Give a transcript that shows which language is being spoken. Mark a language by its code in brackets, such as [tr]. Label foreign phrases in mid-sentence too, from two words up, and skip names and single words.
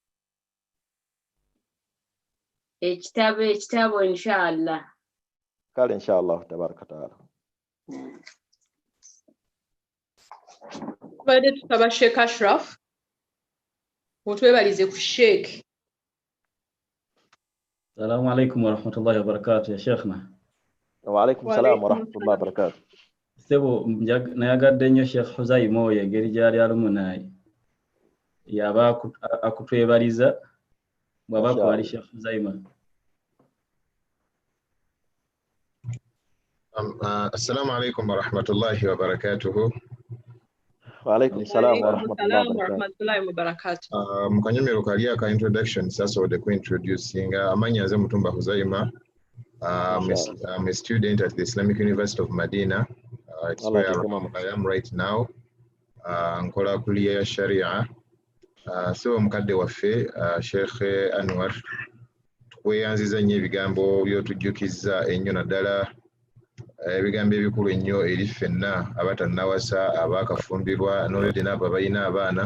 [lg] Ekitabo inshallah. [ar] Kale إن شاء الله تبارك تعالى. [lg] Tubadde tusaba Sheikh Ashraf mutwebalize ku Sheikh. [ar] السلام عليكم ورحمة الله وبركاته يا شيخنا. وعليكم السلام ورحمة الله وبركاته. [lg] Sebo nayagadde nnyo Sheikh Huzayima oyo engeri gy'ali alumu naye yaba akutwebaliza bw'aba kwali Sheikh Huzayima. [ar] السلام عليكم ورحمة الله وبركاته. وعليكم السلام ورحمة الله و barakatuh. [lg] Mukanyumiro kali aka introduction sasobodde kuintroducing amannya nze Mutumba Huzayima. [en] I'm a student at the Islamic University of Medina. It's where I am right now. [lg] Nkola kuliya ya Sharia. So mukadde waffe Sheikh Anwar tweyanziza nnyo ebigambo by'otujjukizza ennyo naddala ebigambo ebikulu ennyo eri ffenna abatannawasa abaakafumbirwa n'olwedde n'abo abalina abaana.